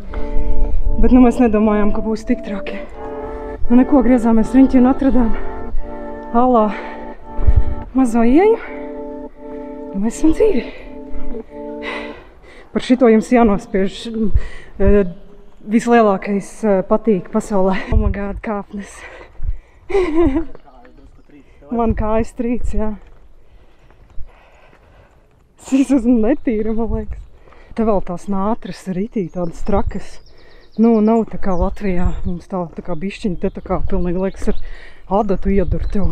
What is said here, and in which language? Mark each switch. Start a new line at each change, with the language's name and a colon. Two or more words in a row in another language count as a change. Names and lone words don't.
Latvian: Bet nu mēs nedomājām, ka būs tik traki. Nu neko, griezāmies riņķi un atradām alā mazo ieju. Un mēs esam dzīvi. Par šito jums jānospiež vislielākais patīk pasaulē.
English: Oh my God,
Latvian: kāpnes. Man kājas trīc, jā. Es esmu netīra, man liekas. Te vēl tās nātras ritī, tādas trakas. Nu, nav tā kā Latvijā. Mums tā kā bišķiņa te tā kā pilnīgi liekas ar adatu iedur tev.